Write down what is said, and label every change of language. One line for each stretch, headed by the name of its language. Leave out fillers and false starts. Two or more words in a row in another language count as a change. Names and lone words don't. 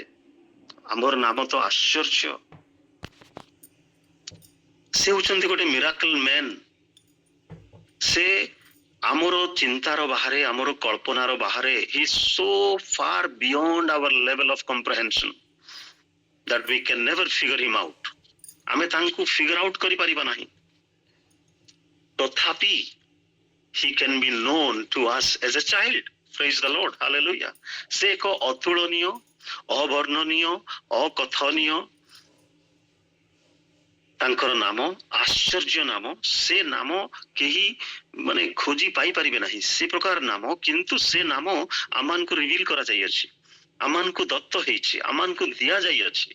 Odia: ଆମର ନାମ ତ ଆଶ୍ଚର୍ଯ୍ୟ। ସେ ହଉଛନ୍ତି ଗୋଟେ
English: miracle man.
Odia: ସେ ଆମର ଚିନ୍ତାର ବାହାରେ, ଆମର କଳ୍ପନାର ବାହାରେ।
English: he is so far beyond our level of comprehension that we can never figure him out.
Odia: ଆମେ ତାଙ୍କୁ
English: figure out
Odia: କରିପାରିବା ନାହିଁ। ତଥାପି
English: he can be known to us as a child. Praise the Lord. Hallelujah.
Odia: ସେ ଏକ ଅତୁଳନୀୟ, ଅବର୍ଣ୍ଣନୀୟ, ଅକଥନୀୟ ତାଙ୍କର ନାମ, ଆଶ୍ଚର୍ଯ୍ୟ ନାମ। ସେ ନାମ କେହି ଖୋଜି ପାଇପାରିବେ ନାହିଁ, ସେ ପ୍ରକାର ନାମ। କିନ୍ତୁ ସେ ନାମ ଆମମାନଙ୍କୁ ରିଭିଲ କରାଯାଇଅଛି, ଆମମାନଙ୍କୁ ଦତ୍ତ ହେଇଛି, ଆମମାନଙ୍କୁ ଦିଆଯାଇଅଛି।